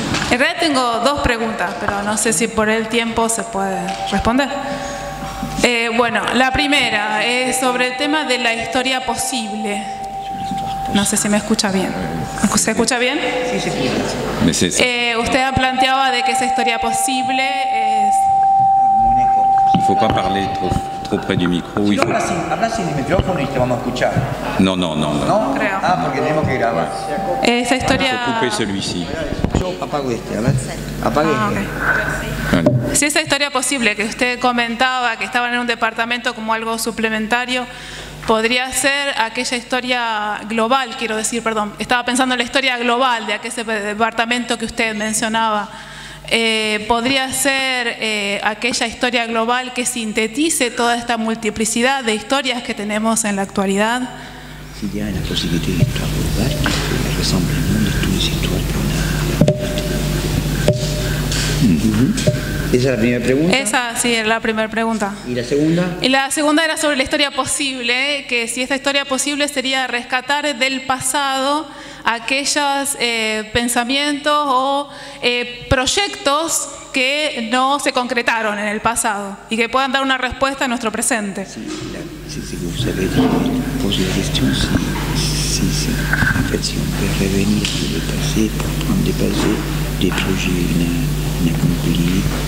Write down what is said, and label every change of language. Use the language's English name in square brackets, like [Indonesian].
[Spanish] En realidad tengo dos preguntas, pero no sé si por el tiempo se puede responder. Bueno, la primera es sobre el tema de la historia posible. No sé si me escucha bien. ¿Se escucha bien? Sí, sí. Usted planteaba de que esa historia posible es... [French] Il ne faut pas parler trop près du micro. [Spanish] Si hablas sin el micrófono y te vamos a escuchar. [French] Non. [Spanish] ¿No? Creo. Ah, porque tenemos que grabar. Esa [French] Il faut [Spanish] historia... [French] couper celui-ci. [Spanish] Yo apago este, a ver. Apague este. [French] Voilà. [Spanish] Si esa historia posible que usted comentaba, que estaban en un departamento como algo suplementario, podría ser aquella historia global, quiero decir, perdón, estaba pensando en la historia global de aquel departamento que usted mencionaba. Podría ser aquella historia global que sintetice toda esta multiplicidad de historias que tenemos en la actualidad. [French] S'il y a la possibilité d'histoire globale qui ressemble au monde de toutes les histoires qu'on a. [Spanish] Esa es la primera pregunta. Esa sí era la primera pregunta. ¿Y la segunda? Y la segunda era sobre la historia posible, que si esta historia posible sería rescatar del pasado aquellos pensamientos o proyectos que no se concretaron en el pasado y que puedan dar una respuesta a nuestro presente. [French] Si vous savez poser la question, si en fait, si on peut revenir sur le passé pour prendre des passés, des projets inaccomplis,